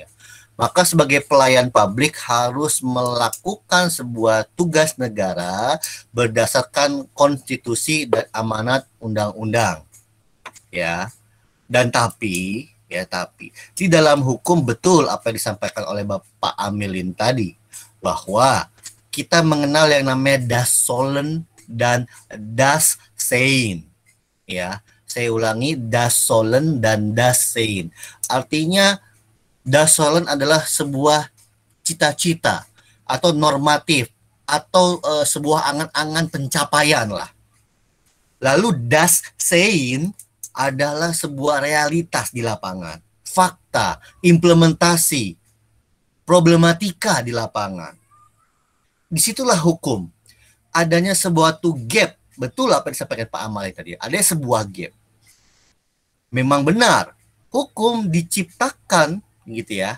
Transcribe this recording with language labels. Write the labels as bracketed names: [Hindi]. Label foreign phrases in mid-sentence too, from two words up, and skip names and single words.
[Indonesian] Maka sebagai pelayan publik harus melakukan sebuah tugas negara berdasarkan konstitusi dan amanat undang-undang, ya. Dan tapi di dalam hukum betul apa yang disampaikan oleh Bapak Amilin tadi, bahwa kita mengenal yang namanya [German] das sollen [Indonesian] dan [German] das sein. [Indonesian] Ya, saya ulangi, [German] das sollen dan das sein. [Indonesian] Artinya [German] das sollen [Indonesian] adalah sebuah cita-cita atau normatif atau sebuah angan-angan pencapaian lah. Lalu [German] das sein [Indonesian] adalah sebuah realitas di lapangan, fakta, implementasi, problematika di lapangan. Disitulah hukum. Adanya sebuah gap, betul apa yang disampaikan Pak Amal tadi, ada sebuah gap. Memang benar, hukum diciptakan gitu ya.